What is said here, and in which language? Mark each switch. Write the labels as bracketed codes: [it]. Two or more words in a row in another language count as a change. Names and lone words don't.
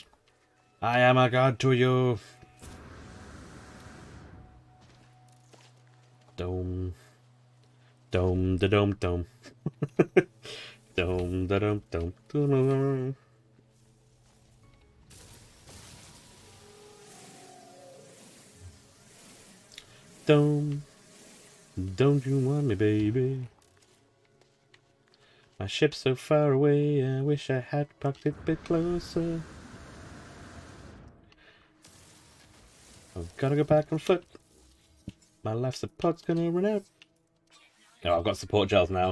[en] I am a god to you. Dome. Dome, da dome, dome. Dome, da dome, dome. Dome. Dome. Don't you want me, baby? My ship's so far away, I wish I had parked it a bit closer. I've gotta go back on foot. My life support's gonna run out. Oh, I've got support gels now.